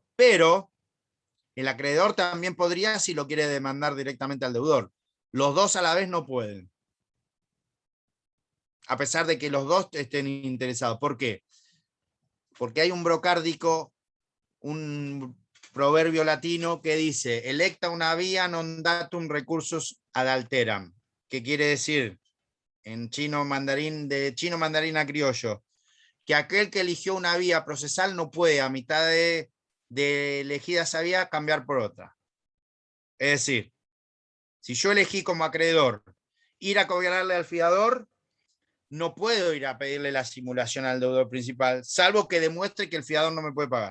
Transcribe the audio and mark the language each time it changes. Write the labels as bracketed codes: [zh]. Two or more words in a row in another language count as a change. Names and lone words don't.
[es] Pero el acreedor también podría si lo quiere demandar directamente al deudor. Los dos a la vez no pueden. A pesar de que los dos estén interesados. ¿Por qué? Porque hay un brocárdico, un proverbio latino que dice, [la] electa una vía non datum recursus ad alteram. [es] ¿Qué quiere decir? En chino mandarín, de chino mandarín a criollo, que aquel que eligió una vía procesal no puede a mitad de elegida esa vía cambiar por otra. Es decir, si yo elegí como acreedor ir a cobrarle al fiador, no puedo ir a pedirle la simulación al deudor principal, salvo que demuestre que el fiador no me puede pagar.